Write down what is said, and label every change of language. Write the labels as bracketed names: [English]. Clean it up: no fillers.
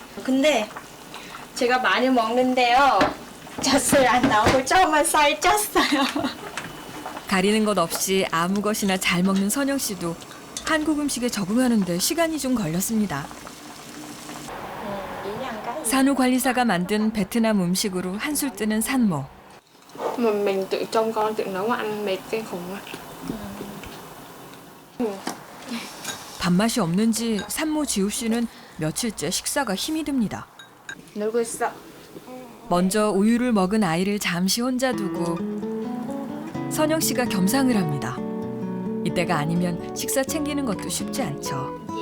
[Korean] 근데 제가 많이 먹는데요. 젖을 안 나오고 조금만 살 쪘어요. 가리는 것 없이 아무 것이나 잘 먹는 선영 씨도 한국 음식에 적응하는데 시간이 좀 걸렸습니다. 산후 관리사가 만든 베트남 음식으로 한술 뜨는 산모. [Vietnamese] Mà mình tự trông con tự nấu ăn mệt kinh khủng á. [Korean] 밥맛이 없는지 산모 지우 씨는 며칠째 식사가 힘이 듭니다. 놀고 있어. 먼저 우유를 먹은 아이를 잠시 혼자 두고 선영 씨가 겸상을 합니다. 이때가 아니면 식사 챙기는 것도 쉽지 않죠.